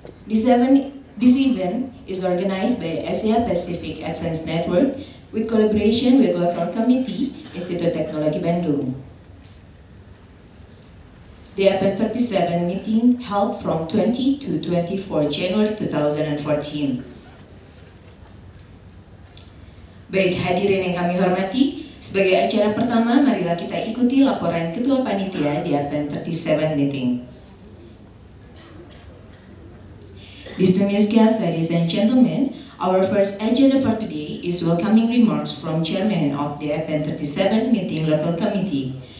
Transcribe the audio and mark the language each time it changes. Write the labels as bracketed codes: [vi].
[en] This event is organized by Asia Pacific Advanced Network with collaboration with local committee Institut Teknologi Bandung. The APAN 37 meeting held from 20 to 24 January 2014. [id] Baik, hadirin yang kami hormati, sebagai acara pertama, marilah kita ikuti laporan Ketua Panitia di APAN 37 meeting. [en] Distinguished guests, ladies and gentlemen, our first agenda for today is welcoming remarks from Chairman of the APAN 37 Meeting Local Committee.